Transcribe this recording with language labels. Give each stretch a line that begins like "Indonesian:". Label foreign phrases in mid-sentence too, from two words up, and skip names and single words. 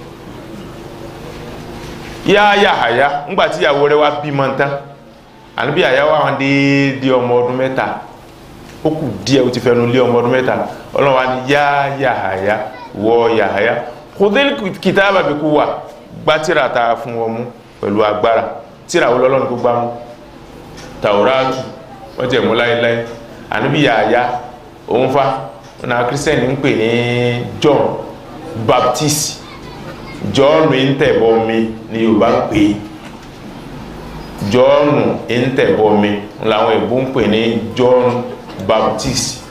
Yoruba: Yahaya ńgbà tí ìyàwó rẹ̀ wá bímọ tán àníbí Yahaya wà wọn déédéé ọmọ ọdún mẹ́ta ó kù díẹ̀ ó ti fẹnu lé ọmọ ọdún mẹ́ta Ọlọ́run wá ní Yahaya wọ
Arabic: يحيى خذ الكتاب بقوة
Yoruba: gbá tírà ta fún wọn mú pẹ̀lú agbára tírà wo lọ́lọ́run kó gbá mú Tauratu wọ́n jẹ́ mú láíláí àníbí Yahaya òun fa ọ̀nà kírísítẹ́nì ń pè ní
English: John Baptist
Yoruba: John ń tẹ̀bọ̀ mi ni Yorùbá ń pè John ń tẹ̀bọ̀ mi làwọn èbó ń pè ní
English: John Baptist.